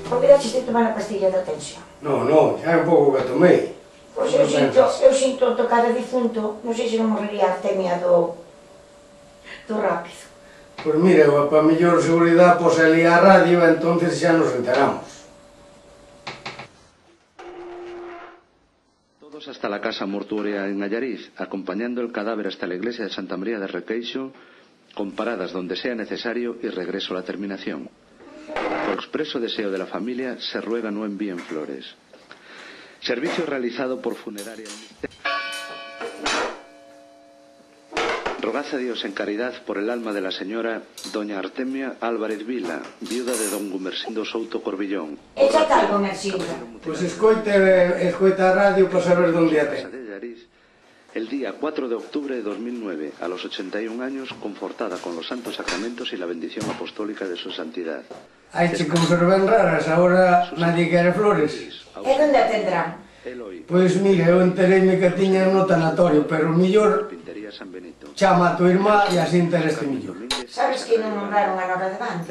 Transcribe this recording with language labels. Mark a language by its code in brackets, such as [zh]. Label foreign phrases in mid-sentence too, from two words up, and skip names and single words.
[gl] deixes de tomar a pastilla da tensión? Non, xa é un pouco que tomei. Pois eu sinto tocar a difunto, non sei se non morrería a artemia do rápido. Pois mira, para mellor seguridade pos ali a radio, entonces xa nos enteramos. [es] Todos hasta la casa mortuoria en Allariz, acompañando el cadáver hasta la iglesia de Santa María de Requeixo, con paradas donde sea necesario y regreso a la terminación. Por expreso deseo de la familia, se ruega no envíen flores. Servicio realizado por Funeraria. Rogad a Dios en caridad por el alma de la señora doña Artemia Álvarez Vila, viuda de don Gumersindo Souto Corbillón. [gl] Echa tal, Gumersindo. Pois escoita a radio para saber onde a ten. [es] El día 4 de octubre de 2009, a los 81 años, confortada con los santos sacramentos y la bendición apostólica de su santidad. [gl] Haiche conservan raras, agora nadie quere flores. E onde a tendrán? Pois mire, eu entereime que tiña no tanatorio, pero mellor chama a tua irmá e así entereste mellor. Sabes que non nombraron a Nora de Bande?